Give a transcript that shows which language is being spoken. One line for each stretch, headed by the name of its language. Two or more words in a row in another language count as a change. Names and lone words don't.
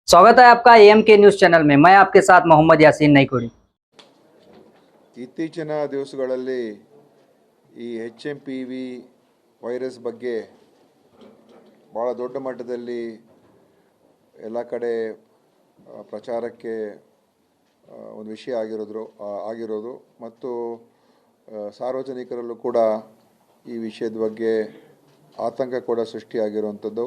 Hindi: स्वागत है आपका एम के न्यूज़ चैनल में। मैं आपके साथ मोहम्मद यासीन नईकोड़ी।
Kannada: ಇತ್ತೀಚಿನ ದಿವಸಗಳಲ್ಲಿ ಈ HMPV ವೈರಸ್ ಬಗ್ಗೆ ಭಾಳ ದೊಡ್ಡ ಮಟ್ಟದಲ್ಲಿ ಎಲ್ಲ ಕಡೆ ಪ್ರಚಾರಕ್ಕೆ ಒಂದು ವಿಷಯ ಆಗಿರೋದು ಮತ್ತು ಸಾರ್ವಜನಿಕರಲ್ಲೂ ಕೂಡ ಈ ವಿಷಯದ ಬಗ್ಗೆ ಆತಂಕ ಕೂಡ ಸೃಷ್ಟಿಯಾಗಿರುವಂಥದ್ದು.